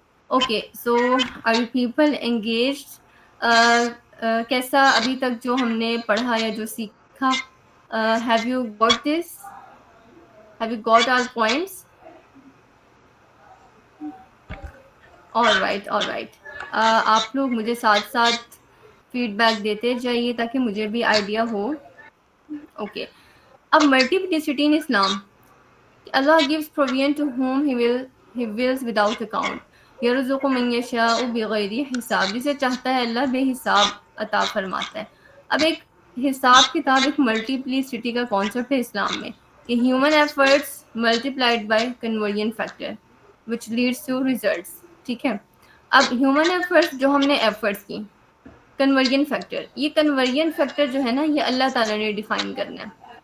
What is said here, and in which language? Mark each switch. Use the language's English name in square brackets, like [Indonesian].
[English] Okay, so are you people engaged? [Urdu] کیسا ابھی تک جو ہم نے پڑھا یا جو سیکھا؟ [English] Have you got this? Have you got our points? All right, all right. [Urdu] آپ لوگ مجھے ساتھ ساتھ فیڈ بیک دیتے جائیے تاکہ مجھے بھی آئیڈیا ہو. [English] Okay, اب multiplicity in Islam. Allah gives provision to whom he wills without account. [Arabic] يرزق من يشاء بغیر حساب. [Urdu] جسے چاہتا ہے اللہ بے حساب عطا فرماتا ہے. اب ایک حساب کتاب، ایک ملٹیپلیسٹی کا کانسیپٹ ہے اسلام میں کہ [English] Human efforts multiplied by conversion factor which leads to results. [Urdu] ٹھیک ہے، اب ہیومن ایفرٹس جو ہم نے ایفرٹس کی، کنورژن فیکٹر، یہ کنورژن فیکٹر جو ہے نا، یہ اللہ تعالیٰ نے ڈیفائن کرنا ہے.